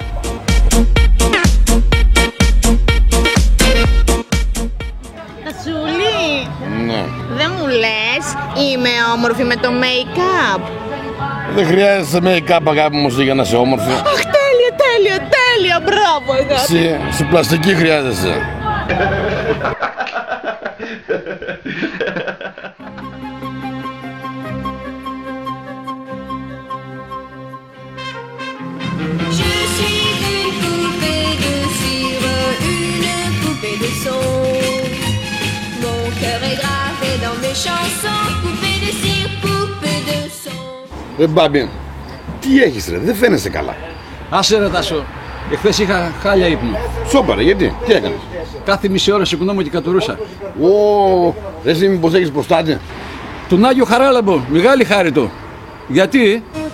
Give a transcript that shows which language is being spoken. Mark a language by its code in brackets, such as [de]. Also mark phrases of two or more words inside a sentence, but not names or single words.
[el] Τασούλη, Ναι. δεν μου λες είμαι όμορφη με το make-up? Δεν χρειάζεσαι make-up, αγάπη μου, για να είσαι όμορφη. Αχ, τέλεια, μπράβο αγάπη. Σε πλαστική χρειάζεσαι. [fr] Je suis une poupée de cire, une poupée de son. Mon cœur est gravé dans mes chansons, poupée de cire, poupée de son. [el] Μπάμπη, τι έχεις ρε, δεν φαίνεσαι καλά. Άσε ρε Τάσο, εχθές είχα χάλια ύπνο. Σώπαρε, γιατί, τι έκανες? Κάθε μισή ώρα σηκωνόμουν και κατουρούσα. Ρε εσύ μήπως έχεις προστάτη? Τον Άγιο Χαράλαμπο, μεγάλη χάρη του. Γιατί?